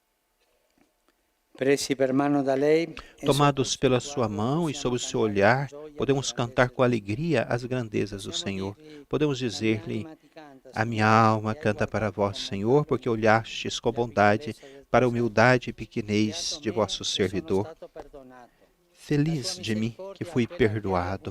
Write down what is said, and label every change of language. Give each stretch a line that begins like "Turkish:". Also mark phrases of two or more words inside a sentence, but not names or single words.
Italian: Presi per mano da lei, e
Portuguese: Tomados
Italian: sotto il
Portuguese: pela
Italian: suo
Portuguese: sua
Italian: guardo
Portuguese: mão e
Italian: possiamo
Portuguese: sob o seu
Italian: cantare
Portuguese: olhar,
Italian: con gioia
Portuguese: Podemos cantar com alegria as grandezas do Senhor. Podemos dizer-lhe: a minha alma canta para vós, Senhor, porque olhastes com bondade para a humildade e pequenez de vosso servidor. Feliz de mim que fui perdoado.